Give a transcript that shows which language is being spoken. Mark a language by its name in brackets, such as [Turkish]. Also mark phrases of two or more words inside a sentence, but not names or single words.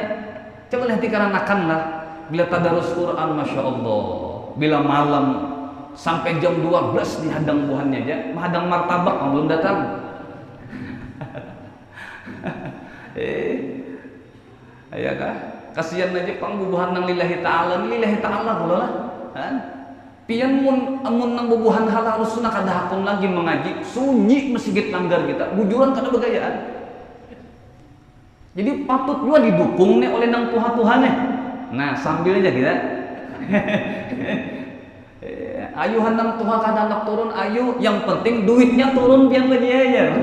[Banjar] Coba lihat di kananakan lah. Bila tadarus Quran, [Arabic] ما شاء الله. [Banjar] Bila malam sampai jam 12 dihadang buhannya aja, menghadang martabak belum datang. Ya kah? Kasihan aja pangbubuhan nang [Arabic] لله تعالى, لله تعالى [Banjar] pula lah. Pian mun amun nang bubuhan halal sunnah kada hakun lagi mengaji, sunyi masjid langgar kita, bujuran kada begayaan. Jadi patut juga didukung nih oleh nang tuha-tuhannya. Nah, sambil aja kita. Ayo hanang Tuhan kada anak turun, ayo yang penting duitnya turun biar lagi aja.